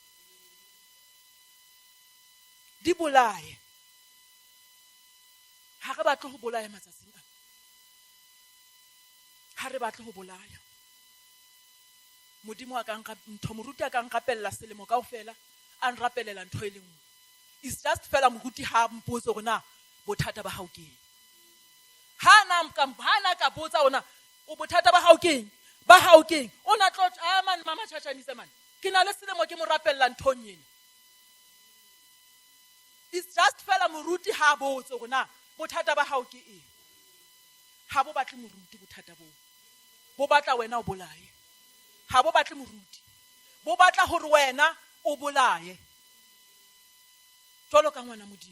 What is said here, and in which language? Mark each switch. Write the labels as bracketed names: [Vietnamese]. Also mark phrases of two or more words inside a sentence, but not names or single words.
[Southern Sotho] Di bolaye. Ha re batle ho bolaya matsatsing ana. Ha re batle ho bolaya. Modimo a ka nka ntho, moruti a ka nrapella selemo kaofela, a nrapelela ntho e le nngwe. [English] It's just [Southern Sotho] fela moruti ha mpotse hore na bothata ba hao ke eng. Ha na ka botsa ona o bothata ba hao ke eng, ba hao ke eng, o na tlo man mama tjhatjhanise man, ke na le selemo ke mo rapella nthong ena. [English] It's just [Southern Sotho] fela moruti ha botse hore na bothata ba hao ke eng. Ha bo batle moruti bothata bo. Bo batla wena o bolaye. Ha bo batle moruti. Bo batla hore wena o bolaye. Jwalo ka ngwana Modimo.